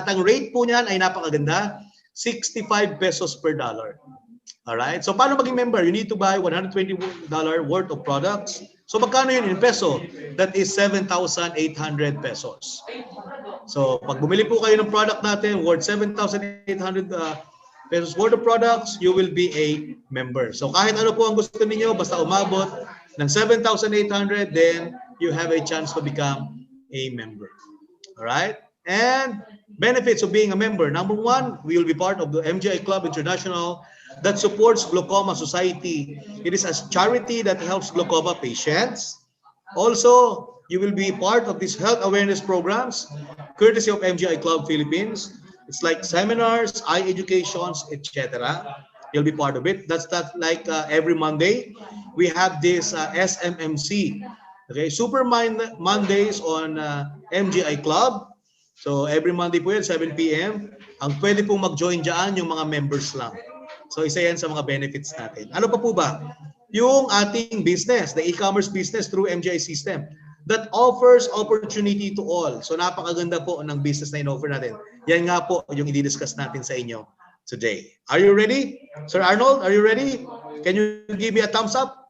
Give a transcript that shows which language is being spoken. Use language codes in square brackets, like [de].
[tl] At ang rate po niyan ay napakaganda, [en] 65 pesos per dollar. [tl] Alright? So paano maging member? [en] You need to buy $120 worth of products. So [tl] magkano yun [en] in peso? That is 7,800 pesos. So [tl] pag bumili po kayo ng [en] product [tl] natin [en] worth 7,800 pesos worth of products, you will be a member. So [tl] kahit ano po ang gusto niyo, basta umabot ng [en] 7,800, then you have a chance to become a member. Alright? And benefits of being a member. Number one, we will be part of the MGI Club International that supports Glaucoma Society. It is a charity that helps glaucoma patients. Also, you will be part of these health awareness programs, courtesy of MGI Club Philippines. It's like seminars, eye educations, etc. You'll be part of it. That's like every Monday, we have this SMMC. Okay, Super Mondays on MGI Club. So every Monday [tl] po yan, [en] 7 p.m. [tl] Ang pwede pong mag-join dyan yung mga members lang. So isa yan sa mga benefits natin. Ano pa po ba? Yung ating [en] business, the e-commerce business through MGI system that offers opportunity to all. [tl] So napakaganda po ng business na in-offer natin. Yan nga po yung i-discuss natin sa inyo today. [en] Are you ready? Sir Arnold, are you ready? Can you give me a thumbs up?